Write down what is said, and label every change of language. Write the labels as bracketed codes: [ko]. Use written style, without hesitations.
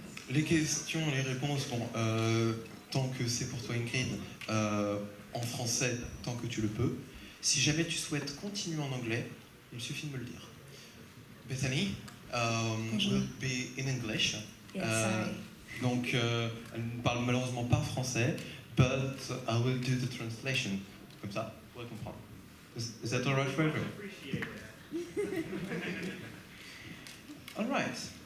[fr] Les questions, les réponses, tant que c'est pour toi Ingrid, en français, tant que tu le peux. Si jamais tu souhaites continuer en anglais, il suffit de me le dire. [en] Bethany will be in English. Yes, sorry. [fr] Donc, elle ne parle malheureusement pas français, [en] but I will do the translation. [fr] Comme ça, vous pourrez comprendre. [en] Is that all right for everyone? All right.